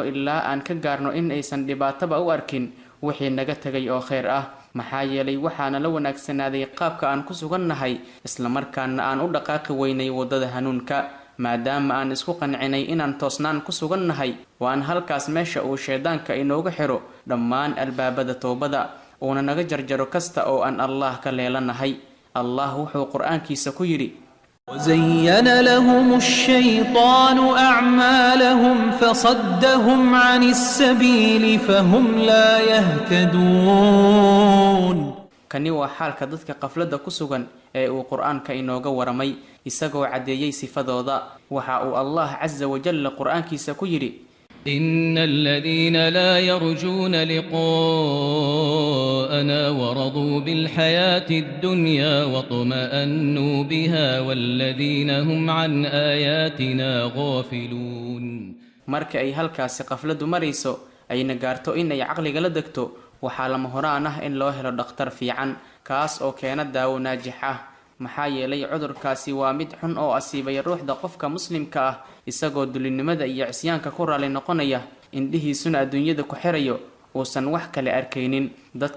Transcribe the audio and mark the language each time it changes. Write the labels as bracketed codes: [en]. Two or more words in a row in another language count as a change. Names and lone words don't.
[so] ilaa aan ka gaarno in aysan dhibaataba u arkin wixii naga tegay oo khayr ah maxaa yeelay waxaana la wanaagsanaaday qaabka aan ku sugannahay islamarkaana aan u dhaqaaqi weynay waddada hanuunka maadaama aan isku qancinay inaan toosnaan ku sugannahay waan halkaas meesha uu shaydaanka inooga xiro dhammaan albaabada toobada uuna naga jarjaro kasta oo aan allah ka leelanahay allah wuxuu qur-aankiisa ku yidhi [ar] وزين لهم الشيطان أعمالهم فصدهم عن السبيل فهم لا يهتدون [so] kani waa xaalka dadka qafladda ku sugan ee uu qur-aanka inooga waramay isagoo caddeeyey sifadooda waxa uu allah casa wajalla qur-aankiisa ku yidhi [ar] إن الذين لا يرجون لقاءنا ورضوا بالحياة الدنيا واطمأنوا بها والذين هم عن آياتنا غافلون [so] marka ay halkaasi qafladdu marayso ayna gaarto in ay caqliga la degto waxaa lama horaan ah in loo helo dhakhtar fiican kaas oo keena daawo naajix ah maxaa yeelay cudurkaasi waa mid xun oo asiibay ruuxda qofka muslimka ah isagoo dulinimada iyo cisyaanka ku raali noqonaya indhihiisuna adduunyada ku xirayo uusan wax kale arkaynin dadka